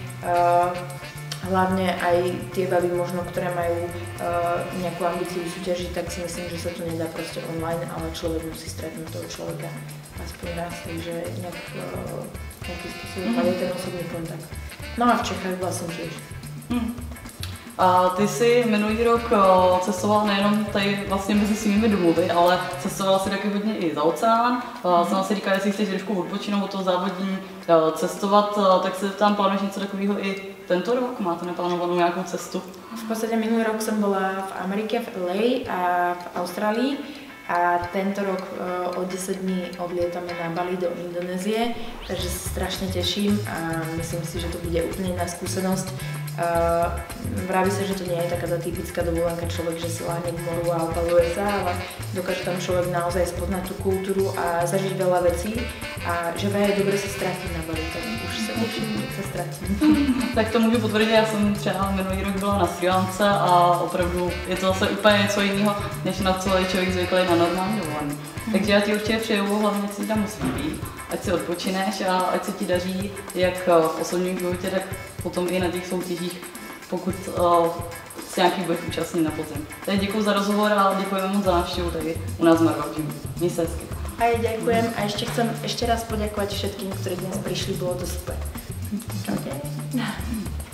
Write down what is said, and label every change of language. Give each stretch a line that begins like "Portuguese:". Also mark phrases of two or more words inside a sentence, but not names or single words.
Slovak: Hlavne aj tie baby možno, ktoré majú nejakú ambíciu súťažiť, tak si myslím, že sa to nedá proste online, ale človek musí stretnúť toho človeka aspoň raz, takže nejaký spôsob majú ten osobný kontakt. No a v Čechách vlastne tiež.
Czech: A ty si minulý rok cestovala nejenom tady vlastně mezi svými domovy, ale cestovala si taky hodně i za oceán. Sama si říká, jestli chceš trošku odpočinout od toho závodní cestovat, tak se tam plánuješ něco takového i tento rok? Máte naplánovanou nějakou cestu?
Slovak: V podstate minulý rok som bola v Amerike, v LA a v Austrálii. A tento rok o 10 dní odlietame na Bali do Indonézie, takže sa strašne teším a myslím si, že to bude úplne iná skúsenosť. Vraví sa, že to nie je taká tá typická dovolenka, človek, že si láhne k moru a opaluje sa, ale dokáže tam človek naozaj spoznať tú kultúru a zažiť veľa vecí a že vraj je dobre sa stratiť na Bali, tak už sa teším, že sa stratím.
Czech: Tak to můžu potvrdit, já jsem třeba minulý rok byla na Srí Lance a opravdu je to zase úplně něco jiného, než na co je člověk zvyklý na normální dovolený. Takže já ti určitě přeju, hlavně si tam musí být, ať si odpočineš a ať se ti daří jak v osobním životě, tak potom i na těch soutěžích, pokud se nějaký budeš účastnit na podzim. Takže děkuji za rozhovor a děkujeme moc za návštěvu tady u nás v Marvaží. Měj se hezky.
Slovak: A ja ďakujem a chcem ešte raz poďakovať všetkým, ktorí dnes prišli, bolo to super. Čaute.